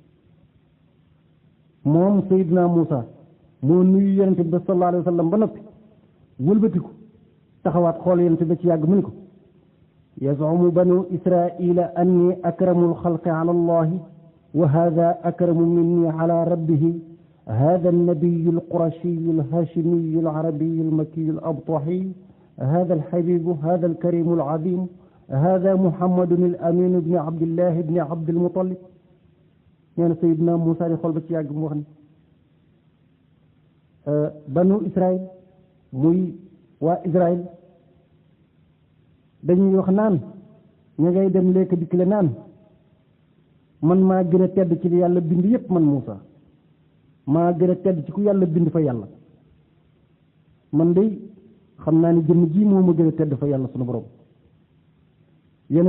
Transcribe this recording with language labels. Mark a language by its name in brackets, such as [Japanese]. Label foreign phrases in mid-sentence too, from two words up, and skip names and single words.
[Wolof] moom Seydina Muusa moo nuyu yonente bi [Arabic] صلى الله عليه وسلم [Wolof] ba noppi wëlbatiku taxawaat xool yonente ba ci yàgg mu ni ko [Arabic] يا جمهور بني إسرائيل إني أكرم الخلق على الله وهذا أكرم مني على ربه هذا النبي القرشي الهاشمي العربي المكي الأبطحي هذا الحبيب هذا الكريم العظيم هذا محمد الأمين بن عبد الله بن عبد المطلب يعني سيدنا موسى يقول بك يا جمهور بنو إسرائيل موي وإسرائيل [Wolof] dañuy wax naan ña ngay dem lekk dikk la naan man maa gën a tedd ci li yàlla bind yépp man Muusa maa gën a tedd ci ku yàlla bind fa yàlla man de xam naa ni jëmm ji moo ma gën a tedd fa yàlla sunu borom yonent